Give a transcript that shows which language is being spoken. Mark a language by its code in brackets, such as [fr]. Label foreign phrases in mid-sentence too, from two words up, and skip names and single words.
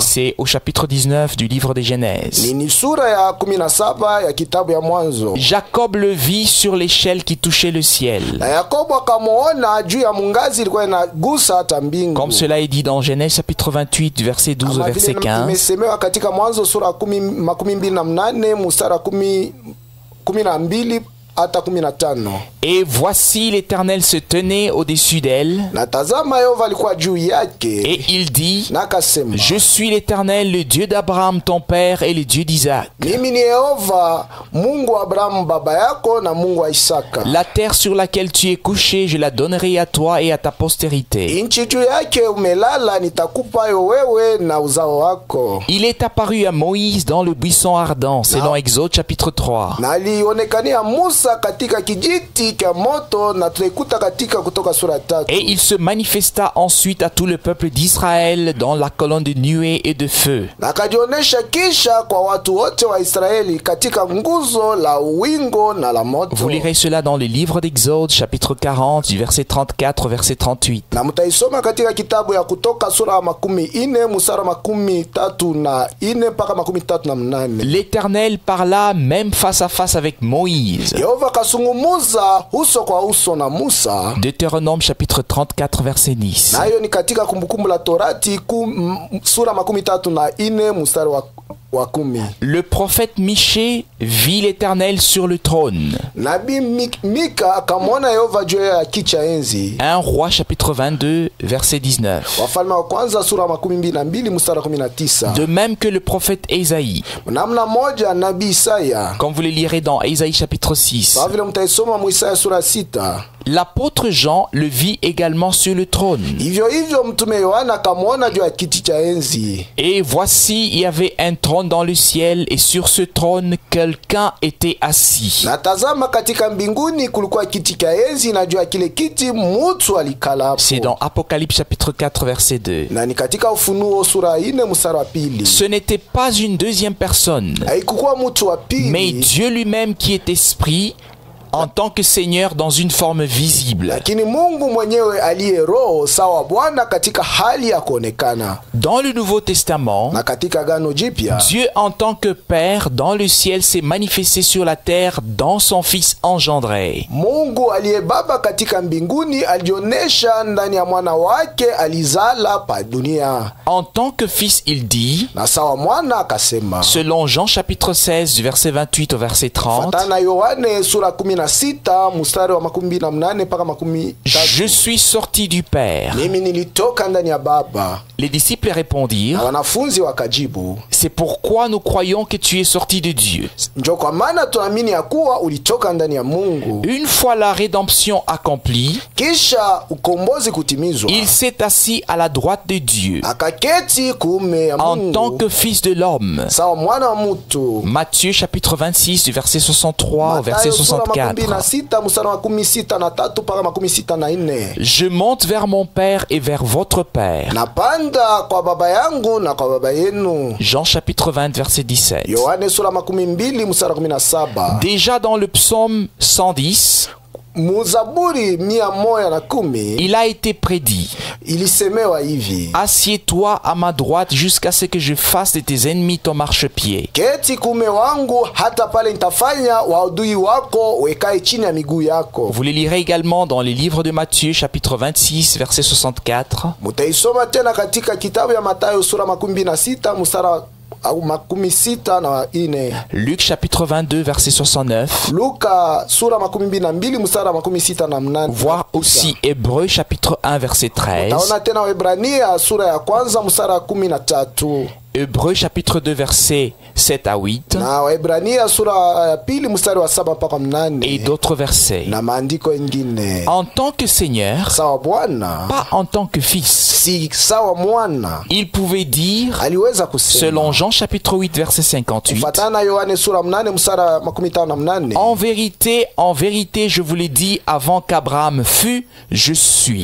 [fr] C'est au chapitre 19 du livre de Genèse. [sw] Ni sura ya 17 ya kitabu ya Mwanzo. [fr] Jacob le vit sur l'échelle qui touchait le ciel. [sw] Na Yakobo akamuona juu ya mungazi ilikuwa inagusa hata mbingu. [fr] Comme cela est dit dans Genèse chapitre 28 du verset 12 au [sw] Kama [fr] verset [sw] vile [fr] 15. [sw] imesemewa katika Mwanzo sura 28 mstari wa 12 hata 15. [fr] Et voici l'Éternel se tenait au-dessus d'elle. [sw] Na tazama Yehova alikuwa juu yake. [fr] Et il dit, [sw] Na akasema, [fr] je suis l'Éternel, le Dieu d'Abraham ton père et le Dieu d'Isaac. [sw] mimi ni Yehova, Mungu wa Abrahamu baba yako na Mungu wa Isaka. [fr] La terre sur laquelle tu es couché, je la donnerai à toi et à ta postérité. [sw] Inchi juu yake umelala nitakupa yo wewe na uzao wako. [fr] Il est apparu à Moïse dans le buisson ardent, selon Exode chapitre 3. [sw] Na alionekania Musa katika kijiti cha moto, na tunaikuta katika Kutoka sura 3. [fr] Et il se manifesta ensuite à tout le peuple d'Israël dans la colonne de nuée et de feu. [sw] Na akajionesha kisha kwa watu wote wa Israeli katika nguzo la wingo na la moto. [fr] Vous lirez cela dans le livre d'Exode chapitre 40 du verset 34 au verset 38. [sw] Na mtaisoma katika kitabu ya Kutoka sura ya 40 mstari wa 34 mpaka 38. [fr] L'Éternel parla même face à face avec Moïse. [sw] Yehova kasungumuza uso kwa uso na Musa. [fr] Deutéronome chapitre 34 verset 10. [sw] Na hiyo ni katika Kumbukumbu la Torati sura 34 mstari wa 10. [fr] Le prophète Michée vit l'Éternel sur le trône. [sw] Nabii Mika akamwona Yehova juu ya kiti cha enzi. [fr] 1 Roi chapitre 22 verset 19. [sw] Wafalme wa kwanza sura 22 mstari wa 19. [fr] De même que le prophète Ésaïe. [sw] Namna moja nabii Isaya. [fr] Comme vous le lirez dans Ésaïe chapitre 6. [sw] Kwa vile mtaisoma mu Isaya sura 6. [fr] L'apôtre Jean le vit également sur le trône. [sw] Hivyo hivyo mtume Yohana akamwona juu ya kiti cha enzi. [fr] Et voici, il y avait un trône dans le ciel, et sur ce trône, quelqu'un était assis. [sw] Na tazama katika mbinguni kulikuwa kiti cha enzi, na juu ya kile kiti mtu alikala hapo. [fr] C'est dans Apocalypse chapitre 4 verset 2. [sw] Na ni katika Ufunuo sura 4 mstari wa 2. [fr] Ce n'était pas une deuxième personne, [sw] Haikuwa mtu wa pili, [fr] mais Dieu lui-même qui est esprit, en tant que Seigneur dans une forme visible. [sw] lakini Mungu mwenyewe aliye roho sawa Bwana katika hali ya kuonekana. [fr] Dans le Nouveau Testament, [sw] Na katika Agano Jipya, [fr] Dieu en tant que Père dans le ciel s'est manifesté sur la terre dans son Fils engendré. [sw] Mungu aliye baba katika mbinguni alionesha ndani ya mwana wake alizala pa dunia. [fr] En tant que Fils, il dit, [sw] Na sawa mwana akasema, [fr] selon Jean chapitre 16 du verset 28 au verset 30, [sw] fatana Yohane sura 16 mstari wa 28 mpaka 30. [fr] je suis sorti du Père. [sw] Mimi nilitoka ndani ya Baba. [fr] Les disciples répondirent, [sw] Na wanafunzi wakajibu, [fr] c'est pourquoi nous croyons que tu es sorti de Dieu. [sw] njo kwa maana tuamini ya kuwa ulitoka ndani ya Mungu. [fr] Une fois la rédemption accomplie, [sw] Kisha ukombozi kutimizwa, [fr] il s'est assis à la droite de Dieu [sw] akaketi kuume ya [fr] en tant [sw] Mungu [fr] que Fils de l'homme. [sw] sawa mwana wa mutu. [fr] Matthieu chapitre 26 du verset 63 au verset [sw] Matayo sura [fr] 64. [sw] 26 mstari wa 63 mpaka 64. [fr] Je monte vers mon Père et vers votre Père. [sw] Napanda kwa baba yangu na kwa baba yenu. [fr] Jean chapitre 20 verset 17. [sw] Yohane sura 12 mstari wa 17. [fr] Déjà dans le psaume 110, [sw] Muzaburi 110 [fr] il a été prédit, [sw] ilisemewa hivi: [fr] assieds-toi à ma droite jusqu'à ce que je fasse de tes ennemis ton marchepied. [sw] keti kuume wangu hata pale nitafanya waadui wako wekae chini ya miguu yako. [fr] Vous le lirez également dans les livres de Matthieu chapitre 26 verset 64, [sw] Mutaisoma tena katika kitabu ya Mathayo sura 26 mstari au makumi sita na ine. [fr] Luc chapitre 22 verset 69. [sw] Luka sura makumi mbili na mbili mstari makumi sita na mnane. [fr] Voir aussi Hébreux chapitre 1 verset 13. [sw] Taona tena Waebrania sura ya kwanza mstari wa 13. [fr] Hébreux chapitre 2 verset 7 à 8. [sw] Na Waebrania sura ya pili mstari wa 7 mpaka 8. [fr] Et d'autres versets. [sw] Na maandiko mengine. [fr] En tant que Seigneur, [sw] sawa Bwana, [fr] pas en tant que fils. [sw] Si sawa mwana. [fr] Il pouvait dire, [sw] aliweza kusema, [fr] selon Jean chapitre 8 verset 58. [sw] Kufatana Yohane sura 8 mstari makumi tano na 8. [fr] En vérité, je vous l'ai dit avant qu'Abraham fût, je suis.